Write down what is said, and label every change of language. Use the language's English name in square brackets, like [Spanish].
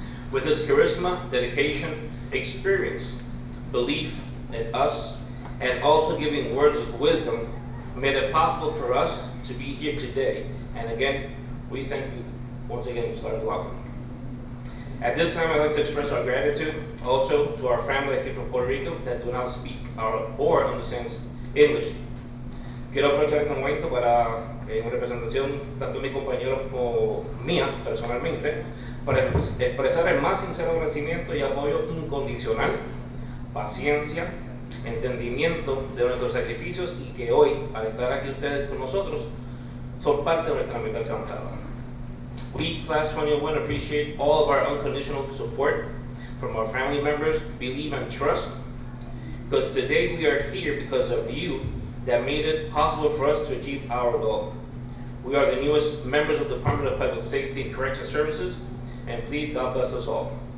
[English] With his charisma, dedication, experience, belief in us, and also giving words of wisdom, made it possible for us to be here today. And again, we thank you once again, Sergeant Laughlin. At this time, I'd like to express our gratitude also to our family that came from Puerto Rico that do not speak or understand English. [Spanish] Quiero aprovechar este momento para, en representación tanto de mis compañeros como mía, personalmente, para expresar el más sincero agradecimiento y apoyo incondicional, paciencia, entendimiento de nuestros sacrificios y que hoy, al estar aquí ustedes con nosotros, son parte de nuestra meta alcanzada. [English] We, Class 21, appreciate all of our unconditional support from our family members, believe and trust, because today we are here because of you that made it possible for us to achieve our goal. We are the newest members of the Department of Public Safety and Correctional Services, and please, God bless us all.